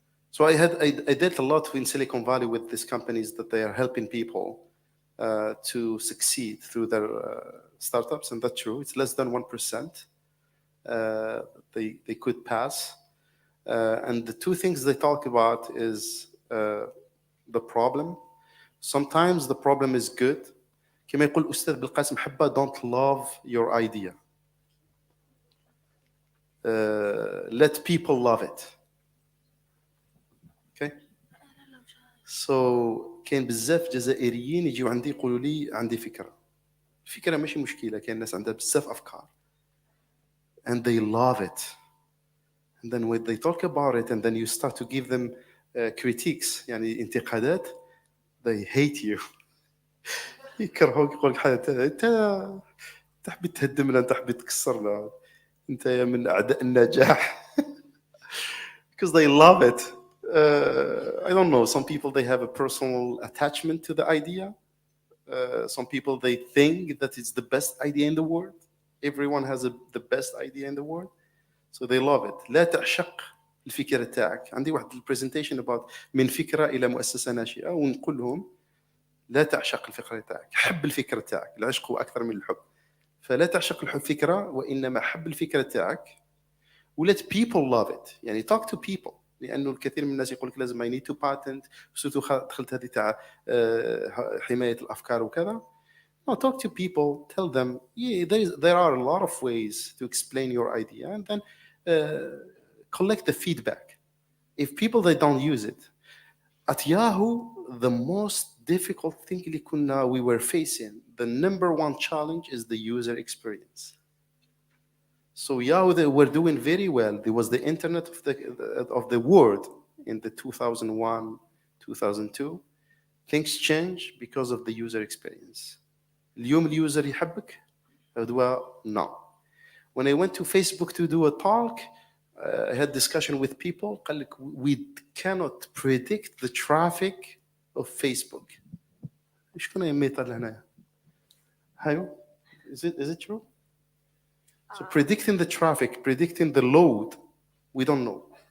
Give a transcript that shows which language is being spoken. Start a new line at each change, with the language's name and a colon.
English: So I dealt a lot in Silicon Valley with these companies that they are helping people to succeed through their startups, and that's true. It's less than 1%. They could pass. And the two things they talk about is the problem. Sometimes the problem is good.
Arabic: كما يقول الأستاذ
English: بالقاسم حبة, don't love your idea. Let people love it. Okay?
Arabic: So كاين بزاف جزائريين يجيو عندي يقولوا لي عندي فكرة. الفكرة ماشي مشكلة, كاين ناس عندها بزاف أفكار.
English: And they love it. And then when they talk about it, and then you start to give them critiques,
Arabic: يعني انتقادات,
English: they hate you.
Arabic: يكرهوك, يقول لك حاجة انت حبيت تهدمنا, انت حبيت تكسرنا, انت من اعداء النجاح.
English: Because they love it. I don't know, some people they have a personal attachment to the idea. Some people they think that it's the best idea in the world. Everyone has the best idea in the world, so they love it.
Arabic: لا تعشق الفكرة تاعك. عندي واحد البرزنتيشن about من فكرة إلى مؤسسة ناشئة, ونقول لهم لا تعشق الفكرة تاعك, حب الفكرة تاعك. العشق هو أكثر من الحب. فلا تعشق الفكرة, وإنما حب الفكرة تاعك. ولت
English: people love it.
Arabic: يعني
English: talk to people.
Arabic: لأنه الكثير من الناس يقول لك لازم
English: I need to patent.
Arabic: سوتو دخلت هذه تاع حماية الأفكار وكذا.
English: No, talk to people, tell them, yeah, there are a lot of ways to explain your idea, and then collect the feedback. If people, they don't use it. At Yahoo, the most difficult thing we were facing, the number one challenge is the user experience. So Yahoo, they were doing very well. There was the internet of the world in the 2001, 2002. Things changed because of the user experience.
Arabic: اليوم اليوزر يحبك؟ No.
English: When I went to Facebook to do a talk, I had discussion with people.
Arabic: قال لك
English: we cannot predict the traffic of Facebook.
Arabic: إيش كنا يميت لهنا؟ هايو?
English: Is it true? So predicting the traffic, predicting the load, we don't know.